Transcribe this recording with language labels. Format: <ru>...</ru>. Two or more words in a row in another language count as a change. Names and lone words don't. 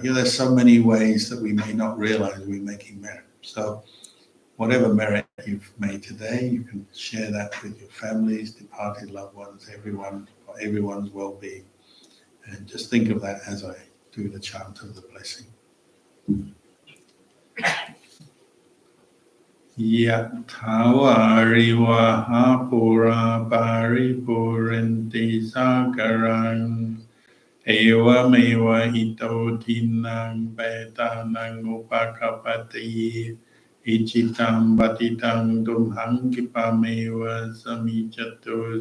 <en>There's so many ways that we may not realize we're making merit. So whatever merit you've made today, you can share that with your families, departed loved ones, everyone, for everyone's well-being. And just think of that as I do the chant of the blessing.</en> <pi>Yatthavarivaha pura paripurenti sakarang Eva hito tinang petanang upakapati ichitam batitam tumhang kipameva samichato</pi>